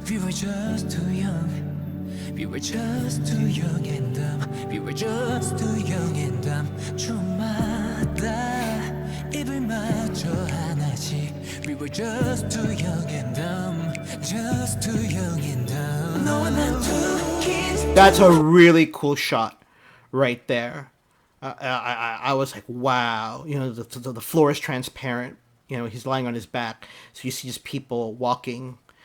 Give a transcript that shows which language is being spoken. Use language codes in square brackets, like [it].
[en] We were just too young and dumb. We were just too young and dumb. [ko] 주마다 입을 맞춰 하나씩. [en] We were just too young and dumb. Just too young and dumb. That's a really cool shot right there. I was like, wow. The floor is transparent. He's lying on his back, so you see just people walking.